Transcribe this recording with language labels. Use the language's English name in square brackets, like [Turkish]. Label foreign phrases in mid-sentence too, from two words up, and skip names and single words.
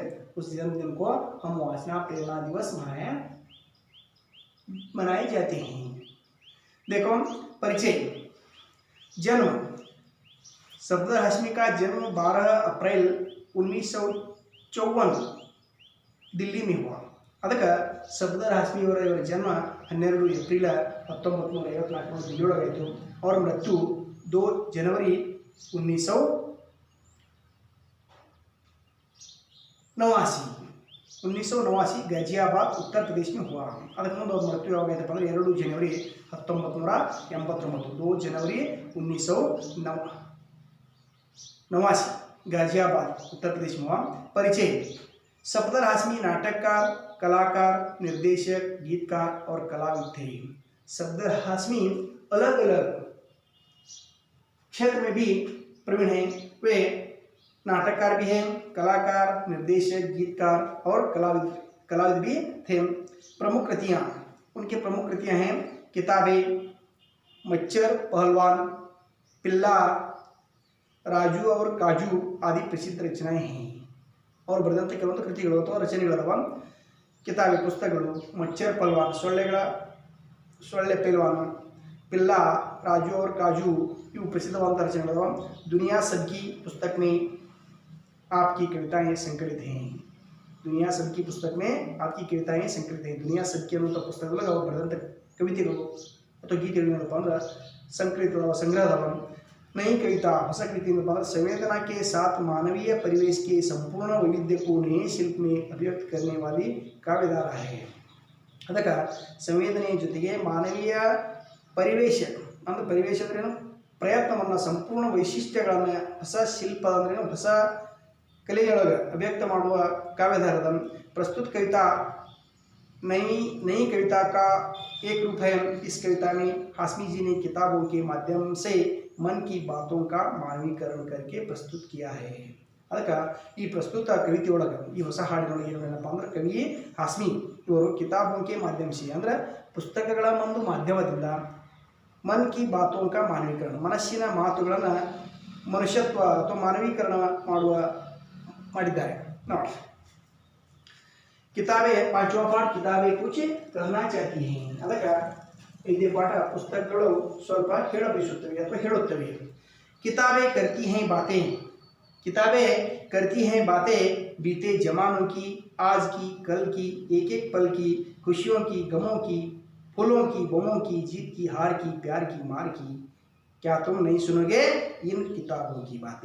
[Hindi] उस जन्मदिन को हम वाचना प्रेरणा दिवस मनाए जाते हैं. देखो परिचय. जन्म. सफदर हाशमी का जन्म 12 अप्रैल 1954 दिल्ली में हुआ. [Kannada] ಅದಕ್ಕೆ ಸಫದರ್ ಹಾಶ್ಮಿ ಅವರ ಜನ್ಮ 12 ಏಪ್ರಿಲ್ 1954 ದಿಲ್ಲಿಯೊಳಗಾಯಿತು. ಅವರ ಮೃತ್ಯು [Hindi] 2 जनवरी 1989 गाजियाबाद उत्तर प्रदेश में हुआ. [Kannada] ಅದಕ್ಕೆ ಮುಂದೆ ಅವರ ಮೃತ್ಯು ಯಾವಾಗೈತಪ್ಪ ಅಂದ್ರೆ [Hindi] 2 जनवरी 1989, 2 जनवरी 1989 गाजियाबाद उत्तर प्रदेश में हुआ. परिचय. सफदर हाशमी नाटककार, कलाकार, निर्देशक, गीतकार और कलाविद थे. सफदर हाशमी अलग अलग क्षेत्र में भी प्रवीण हैं. वे नाटककार भी हैं, कलाकार, निर्देशक, गीतकार और कलाविद भी थे. प्रमुख कृतियाँ, उनकी प्रमुख कृतियाँ हैं किताबें, मच्छर पहलवान, पिल्ला, राजू और काजू आदि प्रसिद्ध रचनाएं हैं. [Kannada] और ಬರೆದಂಥ ಕೆಲವೊಂದು ಕೃತಿಗಳು ಅಥವಾ ರಚನೆಗಳದಾವ. ಕಿತಾಬೆ ಪುಸ್ತಕಗಳು, मच्छर पहलवान ಸೊಳ್ಳೆ ಪಹಲ್ವಾನ್, पिल्ला, राजू और काजू ಇವು ಪ್ರಸಿದ್ಧವಾದ ರಚನೆಗಳದಾವ. [Hindi] दुनिया सबकी पुस्तक में आपकी कविताएं संकलित हैं. दुनिया सबकी पुस्तक में आपकी कविताएं संकलित हैं. [Kannada] दुनिया सबकी ಅನ್ನುವಂಥ ಪುಸ್ತಕದೊಳಗೆ ಅವರು ಬರೆದಂಥ ಕವಿತೆಗಳು ಅಥವಾ ಗೀತೆಗಳು ಏನಪ್ಪ ಅಂದ್ರೆ ಸಂಕಲಿತವಾದ ಸಂಗ್ರಹದವ. [Hindi] नई कविता ಹೊಸ कृति में संवेदना के साथ मानवीय परिवेश के संपूर्ण वैविध्य को नए शिल्प में अभिव्यक्त करने वाली काव्यधारा है. [Kannada] ಅದಕ್ಕೆ ಸಂವೇದನೆಯ ಜೊತೆಗೆ ಮಾನವೀಯ ಪರಿವೇಶ ಅಂದ್ರೆ ಪರಿವೇಶ ಅಂದ್ರೇನು, ಪ್ರಯತ್ನವನ್ನು, ಸಂಪೂರ್ಣ ವೈಶಿಷ್ಟ್ಯಗಳನ್ನು ಹೊಸ ಶಿಲ್ಪ ಅಂದ್ರೇನು, ಹೊಸ ಕಲೆಯೊಳಗೆ अभिव्यक्त ಮಾಡುವ काव्यधाರದ. [Hindi] प्रस्तुत कविता नई कविता का एक रूप है. इस कविता में हाशमी जी ने किताबों के माध्यम से मन की बातों का मानवीकरण करके प्रस्तुत किया है. [Kannada] ಅದಕ್ಕೆ ಈ ಪ್ರಸ್ತುತ ಕವಿತೆ ಒಳಗೆ, ಈ ಹೊಸ ಹಾಡಿನೊಳಗೆ ಏನಪ್ಪ ಅಂದ್ರೆ ಕವಿ ಹಾಶ್ಮಿ ಇವರು [Hindi] किताबों के माध्यम से [Kannada] ಅಂದ್ರೆ ಪುಸ್ತಕಗಳ ಒಂದು ಮಾಧ್ಯಮದಿಂದ [Hindi] मन की बातों का मानवीकरण, [Kannada] ಮನಸ್ಸಿನ ಮಾತುಗಳನ್ನು ಮನುಷ್ಯತ್ವ ಅಥವಾ ಮಾನವೀಕರಣ ಮಾಡಿದ್ದಾರೆ ನೋಡಿ. [Hindi] किताबें पांचवा पाठ किताबें कुछ कहना चाहती हैं. [Kannada] ಅದಕ್ಕೆ ಐದನೇ ಪಾಠ ಪುಸ್ತಕಗಳು ಸ್ವಲ್ಪ ಹೇಳಬಯಸುತ್ತವೆ ಅಥವಾ ಹೇಳುತ್ತವೆ. [Hindi] किताबें करती हैं बातें. किताबें करती हैं बातें बीते जमानों की, आज की, कल की, एक एक पल की, खुशियों की, गमों की, फूलों की, बमों की, जीत की, हार की, प्यार की, मार की, क्या तुम नहीं सुनोगे इन किताबों की बातें।